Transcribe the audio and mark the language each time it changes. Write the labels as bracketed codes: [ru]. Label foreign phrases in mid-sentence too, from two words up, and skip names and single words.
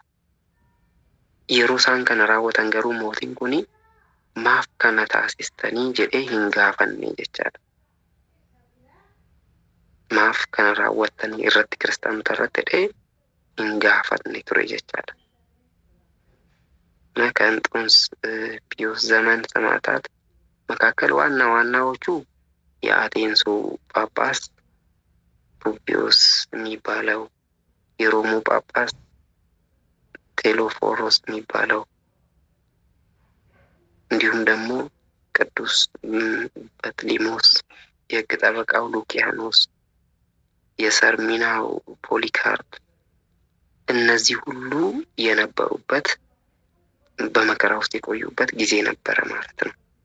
[om] Yeroo isaan kana raawwatan garuu mootiin kun maaf kana taasistanii jedhee hin gaafanne jechaadha. Maaf kana raawwattanii irratti kiristaanota irratti jedhee hin gaafanne ture jechaadha. [am] ከእንጦንስ ፒዮስ ዘመን ሰማዕታት መካከል ዋናዎቹ የአቴንሱ ጳጳስ ፑፒዮስ የሚባለው፣ የሮሙ ጳጳስ ቴዎፎሮስ የሚባለው፣ እንዲሁም ደግሞ ቅዱስ በጥሊሞስ፣ የሕግ ጠበቃው ሉኪያኖስ፣ የሰርሚናው ፖሊካርፕ፣ እነዚህ ሁሉ የነበሩበት በመከራ ውስጥ የቆዩበት ጊዜ ነበረ ማለት ነው።